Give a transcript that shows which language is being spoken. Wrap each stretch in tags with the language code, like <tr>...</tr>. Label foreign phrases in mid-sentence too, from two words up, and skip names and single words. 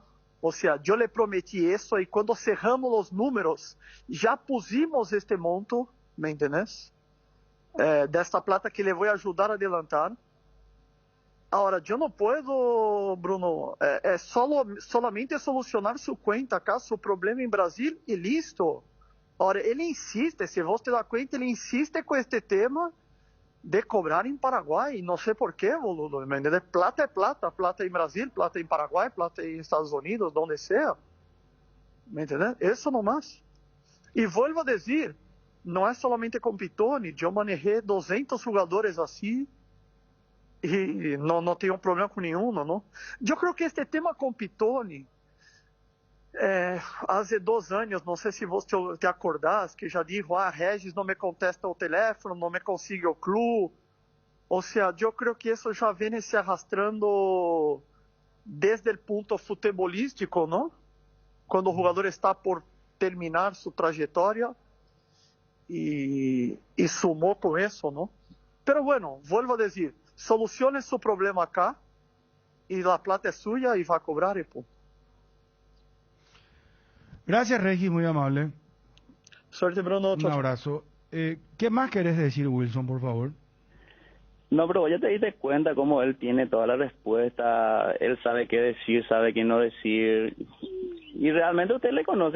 <es>O sea, yo le prometí eso y cuando cerramos los números, ya pusimos este monto, ¿me entiendes? De esta plata que le voy a ayudar a adelantar. Ahora, yo no puedo, Bruno, solamente solucionar su cuenta acá, su problema en Brasil y listo. Ahora,</es> <pt>ele insiste, se você te dá cuenta, ele insiste com este tema de cobrar em Paraguai. Não sei por quê,</pt> <es>boludo. ¿Me entiendes? Plata é plata. Plata em Brasil, plata em Paraguai, plata em Estados Unidos, donde sea. ¿Me entiendes? Eso nomás. E vuelvo a dizer,</es> <pt>não é</pt> <es>solamente com Pitoni.</es> <pt>Eu manejei 200 jogadores assim e não tenho problema com nenhum, não. Eu creio que este tema com Pitoni, há 2 anos, não sei se você te acordás, que já dijo, Regis não me contesta o teléfono, não me consigue o clube. Ou seja, eu creio que isso já vem se arrastrando desde o ponto futebolístico, não? Quando o jogador está por terminar sua trajetória e sumou com isso, não?</pt> <es>Pero bueno, vuelvo a</es> <pt>dizer, solucione seu problema acá e a plata é suya e vai cobrar e pô.</pt> <es>Gracias, Regis, muy amable. Suerte, Bruno. Un abrazo. ¿Qué más querés decir, Wilson, por favor? No, pero ya te diste cuenta cómo él tiene toda la respuesta, él sabe qué decir, sabe qué no decir, y realmente usted le conoce.</es>